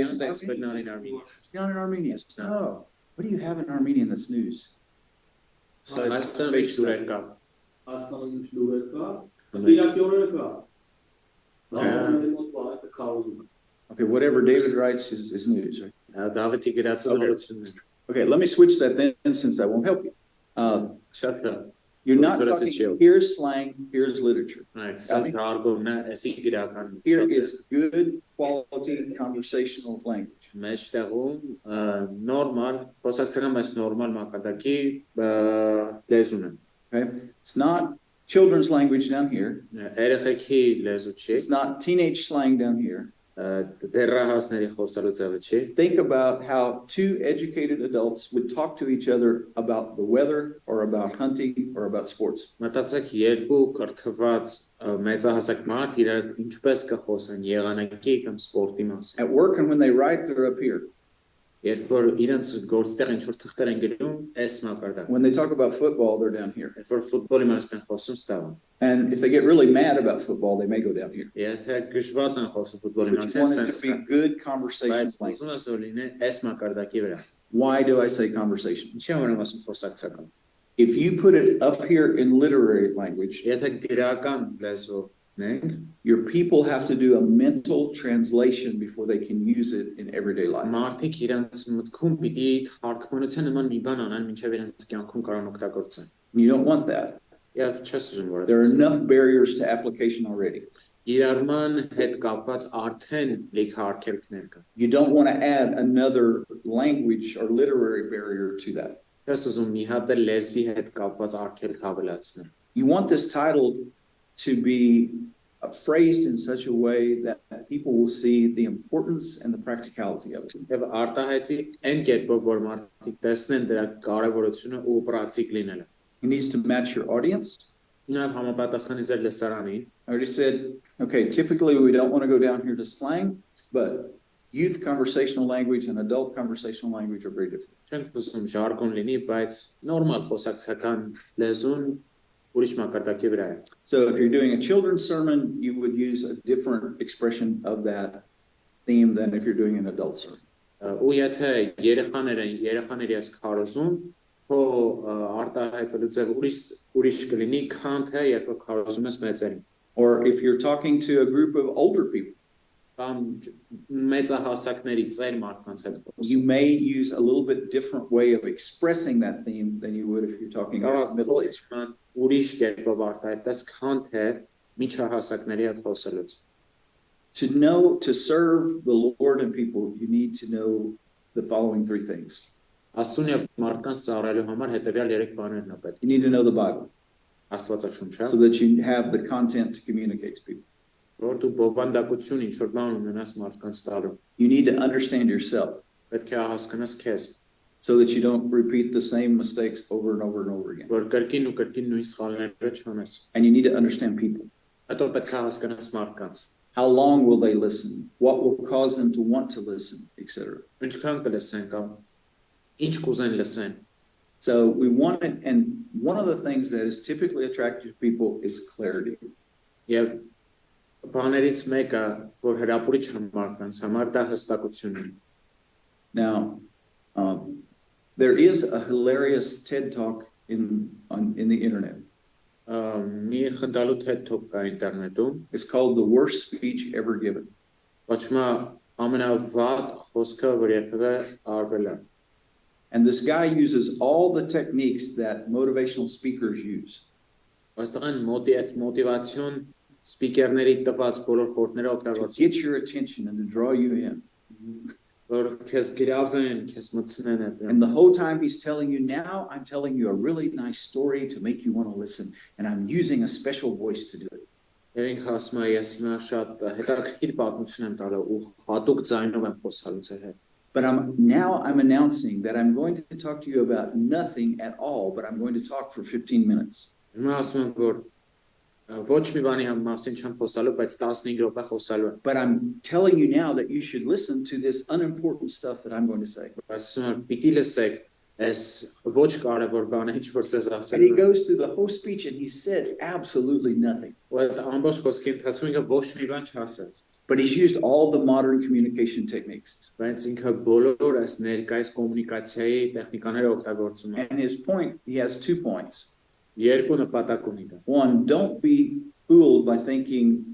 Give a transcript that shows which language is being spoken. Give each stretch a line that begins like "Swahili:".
English: Yandex, but not in Armenian. It's not in Armenian. It's not. Oh, what do you have in Armenian that's news?
Armenian: Հայաստանում ինչ լուրեր կա։ Հայաստանում ինչ լուրեր կա, իրակյորերը կա։
English: Okay, whatever David writes is news, right?
Armenian: Դավիթի գրածը լրացումն է։
English: Okay, let me switch that then since that won't help you.
Armenian: Շատ լավ։
English: You're not That's what I said, talking, Joe. here's slang, here's literature.
Armenian: Սա հարգողն է, էսի գրական։
English: Here is good quality conversational language.
Armenian: Մեջտեղում նորմալ, խոսակցական բայց նորմալ մակարդակի լեզուն է։
English: Okay, it's not children's language down here.
Armenian: Երեխեքի լեզու չի,
English: It's not teenage slang down here.
Armenian: դեռահասների խոսալու ձևը չի։
English: Think about how two educated adults would talk to each other about the weather or about hunting or about sports.
Armenian: Մտածեք երկու կրթված մեծահասակ մարդ իրար ինչպես կխոսեն եղանակի կամ սպորտի մասին։
English: At work and when they write, they're up here.
Armenian: Երբ որ իրենց գործտեղ ինչ որ թղթեր են գրում, այս մակարդակ։
English: When they talk about football, they're down here.
Armenian: Երբ որ ֆուտբոլի մասին են խոսում, ստավան։
English: And if they get really mad about football, they may go down here.
Armenian: Եթե գժված են խոսում ֆուտբոլի
English: But you want it to
Armenian: մասին,
English: be good conversation
Armenian: բայց
English: language.
Armenian: ուզում ես որ լինի այս մակարդակի վրա։
English: Why do I say conversation?
Armenian: Ինչի համար եմ ասում խոսակցական։
English: If you put it up here in literary language,
Armenian: Եթե գրական լեզվով նենք,
English: your people have to do a mental translation before they can use it in everyday life.
Armenian: մարդիկ իրենց մտքում պիտի թարգմանության նման մի բան անեն, մինչև իրենց կյանքում կարող օգտագործեն։
English: You don't want that.
Armenian: Եվ չես ուզում որ
English: There are enough barriers to application already.
Armenian: իրարման հետ կապված արդեն լիք արգելքներ կան։
English: You don't want to add another language or literary barrier to that.
Armenian: Չես ուզում մի հատ էլ լեզվի հետ կապված արգելք ավելացնել։
English: You want this title to be phrased in such a way that people will see the importance and the practicality of it.
Armenian: Եվ արտահայտվի այն կերպով, որ մարդիկ տեսնեն դրա կարևորությունը ու պրակտիկ լինելը։
English: It needs to match your audience.
Armenian: Նաև համապատասխանի ձեր լսարանին։
English: I already said, okay, typically we don't want to go down here to slang, but youth conversational language and adult conversational language are very different.
Armenian: Չենք ուզում ժարգոն լինի, բայց նորմալ խոսակցական լեզուն ուրիշ մակարդակի վրա է։
English: So if you're doing a children's sermon, you would use a different expression of that theme than if you're doing an adult sermon.
Armenian: Ու եթե երեխաների ես քարոզում, հո արտահայտվելու ձև ուրիշ կլինի, քան թե երբ որ քարոզում ես մեծերին։
English: Or if you're talking to a group of older people,
Armenian: Կամ մեծահասակների ծեր մարդկանց հետ խոսում։
English: you may use a little bit different way of expressing that theme than you would if you're talking about middle age.
Armenian: Ուրիշ կերպով արտահայտես, քան թե միջահասակների հետ խոսելուց։
English: To serve the Lord and people, you need to know the following three things.
Armenian: Աստծուն եւ մարդկանց ծառայելու համար հետեւյալ 3 բաներն է պետք։
English: You need to know the Bible
Armenian: Աստվածաշունչը,
English: so that you have the content to communicate to people.
Armenian: որ դու բովանդակություն ինչ որ բան ունենաս մարդկանց տալու։
English: You need to understand yourself
Armenian: Պետք է հասկանաս քեզ,
English: so that you don't repeat the same mistakes over and over and over again.
Armenian: որ կրկին ու կրկին նույն սխալները չանես։
English: And you need to understand people.
Armenian: Հետո պետք է հասկանաս մարդկանց,
English: How long will they listen? What will cause them to want to listen, etc.
Armenian: ինչքան կլսեն կամ ինչ կուզեն լսեն։
English: So we want it, and one of the things that is typically attractive to people is clarity.
Armenian: Եվ բաներից մեկը, որ հրապուրիչ է մարդկանց համար, դա հստակությունն է։
English: Now, there is a hilarious TED Talk in the internet.
Armenian: Մի խնդալու TED Talk կա ինտերնետում,
English: It's called The Worst Speech Ever Given.
Armenian: կոչվում է ամենավատ խոսքը, որ երբևէ արվել է։
English: And this guy uses all the techniques that motivational speakers use.
Armenian: Այստեղ մոտիվացիոն սպիկերների տված բոլոր խորհուրդները
English: To
Armenian: օգտագործում,
English: get your attention and to draw you in.
Armenian: որ քեզ գրավեն, քեզ մտցնեն այդ։
English: And the whole time he's telling you, now I'm telling you a really nice story to make you want to listen. And I'm using a special voice to do it.
Armenian: Եվ ինքը ասում է, ես հիմա շատ հետաքրքիր պատմություն եմ տալու ու հատուկ ձայնով եմ խոսալու ձեր հետ։
English: But I'm announcing that I'm going to talk to you about nothing at all, but I'm going to talk for 15 minutes.
Armenian: Հիմա ասում եմ, որ ոչ մի բանի մասին չեմ խոսալու, բայց 15 րոպե խոսալու եմ։
English: But I'm telling you now that you should listen to this unimportant stuff that I'm going to say.
Armenian: Ասում եմ, պիտի լսեք այս ոչ կարևոր բանը, ինչ որ ցեզ
English: And
Armenian: ասել
English: he
Armenian: եմ։
English: goes through the whole speech and he said absolutely nothing.
Armenian: Ու այդ ամբողջ խոսքի ընթացքում ինքը ոչ մի բան չասեց։
English: But he's used all the modern communication techniques.
Armenian: Բայց ինքը բոլոր այս ներկայիս կոմունիկացիայի տեխնիկաները օգտագործում է։
English: And his point, he has 2 points.
Armenian: Երկու նպատակ ունի դա։
English: One, don't be fooled by thinking